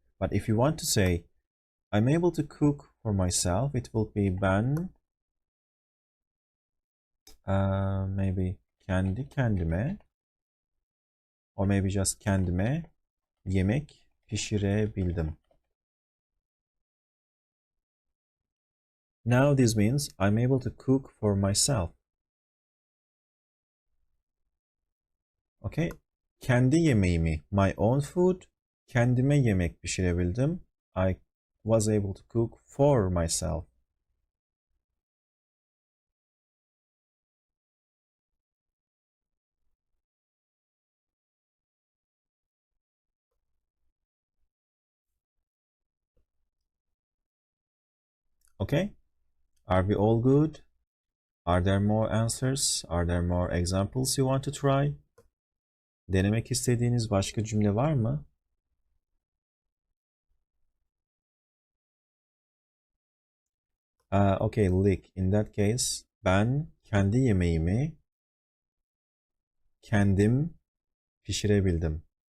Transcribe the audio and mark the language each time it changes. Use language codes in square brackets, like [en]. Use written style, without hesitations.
[en] But if you want to say, I'm able to cook for myself, it will be ben maybe [tr] kendi kendime, [en] or maybe just [tr] kendime yemek pişirebildim. [en] Now this means I'm able to cook for myself. [tr] Okay, kendi yemeğimi, [en] my own food, [tr] kendime yemek pişirebildim. [en] I was able to cook for myself. Okay? Are we all good? Are there more answers? Are there more examples you want to try? [tr] Denemek istediğiniz başka cümle var mı? [en] Okay, Lick. In that case, [tr] ben kendi yemeğimi kendim pişirebildim.